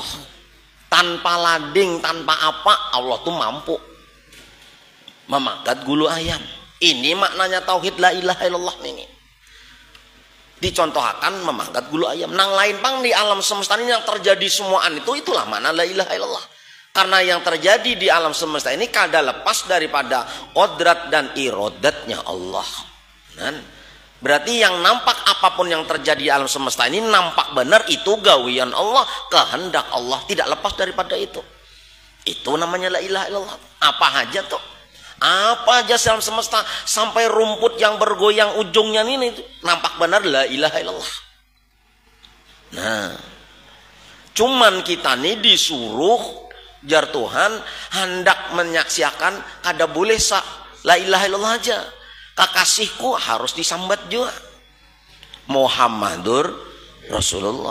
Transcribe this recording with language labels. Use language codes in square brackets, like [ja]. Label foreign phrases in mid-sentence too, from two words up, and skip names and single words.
[bjn] Tanpa lading, tanpa apa, Allah tuh mampu memagat gulu ayam. Ini maknanya tauhid [ar] لا إله إلا الله [bjn] ini. Dicontohkan memagat gulu ayam. Nang lain pang di alam semesta ini yang terjadi semuaan itulah makna [ar] لا إله إلا الله. [id] Karena yang terjadi di alam semesta ini kada lepas daripada kodrat dan irodatnya Allah. Berarti yang nampak apapun yang terjadi di alam semesta ini nampak benar itu gawian Allah, kehendak Allah, tidak lepas daripada itu. Itu namanya [ar] لا إله إلا الله. [bjn] Apa aja tuh? [id] Apa aja alam semesta sampai rumput yang bergoyang ujungnya ini itu nampak benar [ar] لا إله إلا الله. [bjn] Nah, cuman kita nih disuruh jar Tuhan hendak menyaksikan kada boleh [ar] لا إله إلا الله [bjn] aja. [id] Kekasihku harus disambat juga. [ar] محمد رسول الله.